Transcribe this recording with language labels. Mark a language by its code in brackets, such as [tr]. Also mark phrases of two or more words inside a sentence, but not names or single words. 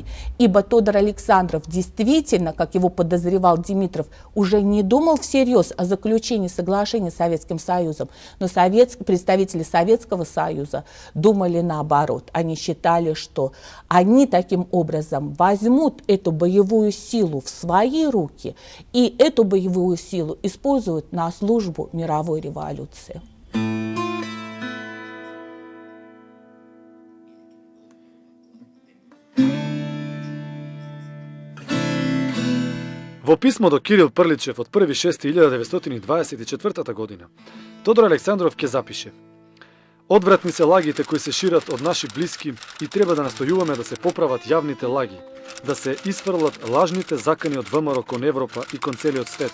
[ru] Ибо Тодор Александров действительно, как его подозревал Димитров, уже не думал всерьез о заключении соглашения с Советским Союзом, но представители Советского Союза думали наоборот. Они считали, что они таким образом возьмут эту боевую силу в свои руки и эту боевую силу используют на службу мировой революции. [mk] Во писмо до Кирил Прличев од 1.6.1924 година, Тодор Александров ќе запише: "Одвратни се лагите кои се шират од наши блиски и треба да настојуваме да се поправат јавните лаги, да се исфрлат лажните закани од ВМРО кон Европа и кон целиот свет.